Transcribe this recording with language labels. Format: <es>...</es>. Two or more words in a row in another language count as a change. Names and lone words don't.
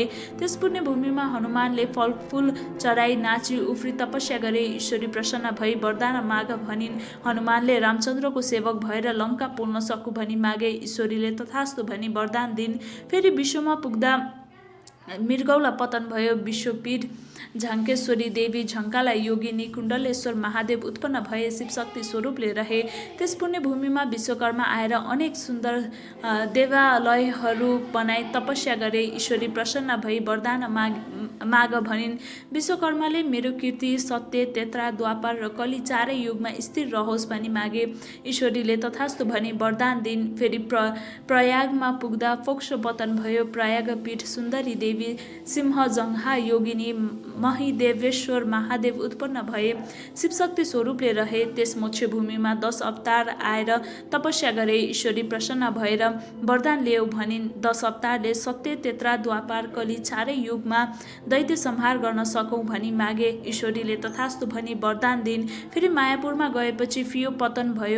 <ne>त्यस पुण्य भूमिमा हनुमानले फलफूल चढाई नाची उफ्री तपस्या गरे। ईश्वरी प्रसन्न भई वरदान माग भनिन्। हनुमानले रामचन्द्रको सेवक भएर लङ्का पोल्न सकु भनी मागे। ईश्वरीले तथास्तु भनी वरदान दिन। फेरि विश्वमा पुग्दा मृगौला पतन भयो। विश्वपीठ झाङ्केश्वरी देवी झङ्काला योगिनी कुण्डलेश्वर महादेव उत्पन्न भए शिवशक्ति स्वरूपले रहे। त्यस पुण्य भूमिमा विश्वकर्मा आएर अनेक सुन्दर देवालयहरू बनाई तपस्या गरे। ईश्वरी प्रसन्न भई वरदान माग भनिन्। विश्वकर्माले मेरो कीर्ति सत्य तेत्रा द्वापर र कली चारै युगमा स्थिर रहोस् भनी मागे। ईश्वरीले तथास्तु भनी वरदान दिन। फेरि प्रयागमा पुग्दा फोक्सो पतन भयो। प्रयाग पीठ सुन्दरी देवी सिंहजङ्घा योगिनी महिदेवेश्वर महादेव उत्पन्न भए शिवशक्ति स्वरूपले रहे। त्यस मोक्ष भूमिमा 10 अवतार आएर तपस्या गरे। ईश्वरी प्रसन्न भएर वरदान ल्याऊ भनिन्। 10 अवतारले सत्य तेत्रा द्वापार कली चारै युगमा दैत्य संहार गर्न सकौँ भनी मागे। ईश्वरीले तथास्तु भनी वरदान दिन। फेरि मायापुरमा गएपछि फियो पतन भयो।</ne>